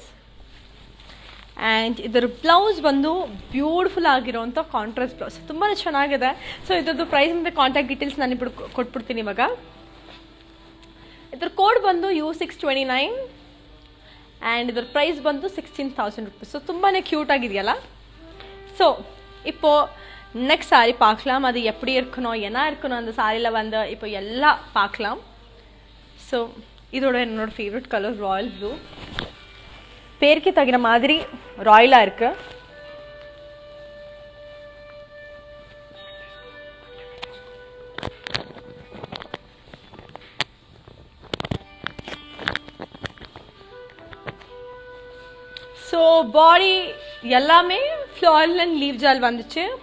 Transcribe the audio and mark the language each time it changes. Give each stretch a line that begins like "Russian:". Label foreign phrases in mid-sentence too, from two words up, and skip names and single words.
Kannada: ಆ್ಯಂಡ್ ಇದರ ಬ್ಲೌಸ್ ಬಂದು ಬ್ಯೂಟಿಫುಲ್ ಆಗಿರೋಂಥ
English: contrast blouse,
Kannada: ತುಂಬಾ ಚೆನ್ನಾಗಿದೆ. ಸೊ ಇದ್ರದ್ದು ಪ್ರೈಸ್ ಮತ್ತು
English: contact details
Kannada: ನಾನು ఇప్పుడు ಕೊಟ್ಬಿಡ್ತೀನಿ ಇವಾಗ. ಇದರ ಕೋಡ್ ಬಂದು U629 ಆ್ಯಂಡ್ ಇದರ ಪ್ರೈಸ್ ಬಂದು 16,000 rupees. ಸೊ ತುಂಬಾ ಕ್ಯೂಟ್ ಆಗಿದೆಯಲ್ಲ. ಸೊ
Tamil: இப்போ நெக்ஸ்ட் சாரி பார்க்கலாம். அது எப்படி இருக்கணும் என்ன இருக்கணும் அந்த சாரியில் வந்து இப்போ எல்லாம் பார்க்கலாம். ஸோ இதோட என்னோட
English: favourite colour royal blue,
Tamil: பேருக்கு தகுந்த மாதிரி ராயலாக இருக்கு. ஸோ பாடி எல்லாமே
English: floral and leaf
Tamil: ஜால் வந்துச்சு.